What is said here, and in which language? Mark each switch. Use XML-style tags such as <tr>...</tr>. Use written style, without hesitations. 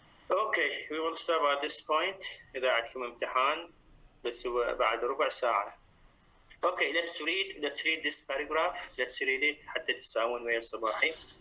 <en>Okay, we will stop at this point.</en> <ar>إذا عندكم امتحان بس هو بعد ربع ساعة.</ar> <en>Okay, let's read this paragraph. Let's read it</en> <ar>حتى تساوون ويا الصباحي.</ar>